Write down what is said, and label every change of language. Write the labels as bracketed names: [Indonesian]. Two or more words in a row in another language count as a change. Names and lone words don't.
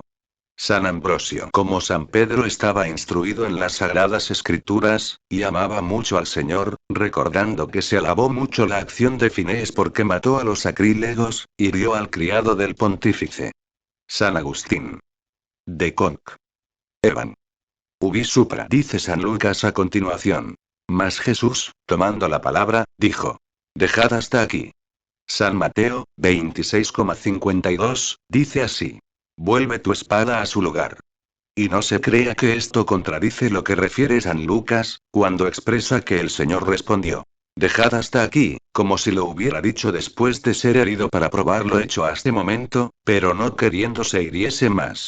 [Spanish] San Ambrosio. Como San Pedro estaba instruido en las sagradas escrituras, y amaba mucho al Señor, recordando que se alabó mucho la acción de Finés porque mató a los sacrílegos, hirió al criado del pontífice. San Agustín. De Conc. Evan. [Latin] Ubi supra. [Spanish] Dice San Lucas a continuación. Mas Jesús, tomando la palabra, dijo: Dejad hasta aquí. San Mateo, 26,52, dice así: Vuelve tu espada a su lugar. Y no se crea que esto contradice lo que refiere San Lucas, cuando expresa que el Señor respondió: Dejad hasta aquí, como si lo hubiera dicho después de ser herido para probar lo hecho a este momento, pero no queriendo se hiriese más.